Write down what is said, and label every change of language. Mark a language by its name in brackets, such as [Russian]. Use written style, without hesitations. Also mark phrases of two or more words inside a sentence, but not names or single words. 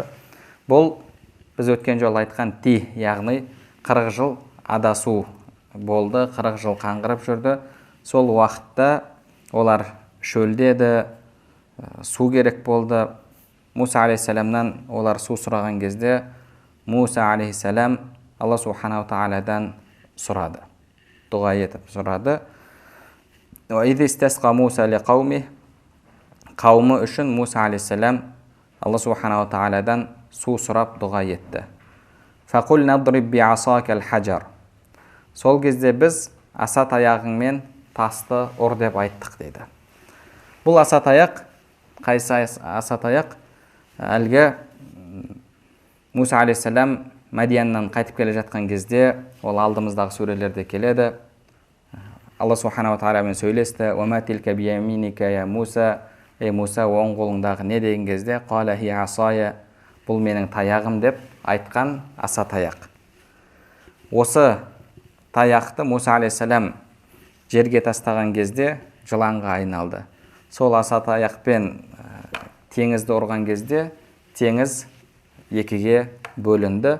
[Kazakh] Бұл біз өткен жол айтқан яғни 40 жыл адасу болды, 40 жыл қаңғырып жүрді. Сол уақытта олар шөлдеді, су керек болды. Муса алейхиссаламнан олар су сұраған кезде Муса алейхиссалам Алла Субханаху Тағаладан сұрады. Дұға етіп сұрады. [Arabic] وَإِذِ اسْتَسْقَى مُوسَى لِقَوْمِهِ [Kazakh] Қауымы үшін Муса алейхиссалам Алла Субханаху Тағаладан су сұрап дұға етті. [Arabic] فَقُلْنَا اضْرِبْ بِعَصَاكَ الْحَجَرَ [Kazakh] Сол кезде біз аса таяғыңмен тасты ұр деп айттық дейді. Бұл аса таяқ, қайсы аса таяқ? Әлгі Муса алейхиссалам Мәдияннан қайтып келе жатқан кезде, ол алдымыздағы сүрелерде келеді. Алла Субханаху Тағаламен сөйлесті. [Arabic] وَمَا تِلْكَ بِيَمِينِكَ يَا مُوسَى [Kazakh] Ей Муса, оң қолыңдағы не деген кезде, [Arabic] «قال هي عصاي» [Kazakh] бұл менің таяғым деп айтқан аса таяқ. Осы таяқты Муса алейхиссалам жерге тастаған кезде жыланға айналды. Сол аса таяқпен теңізді ұрған кезде теңіз екіге бөлінді.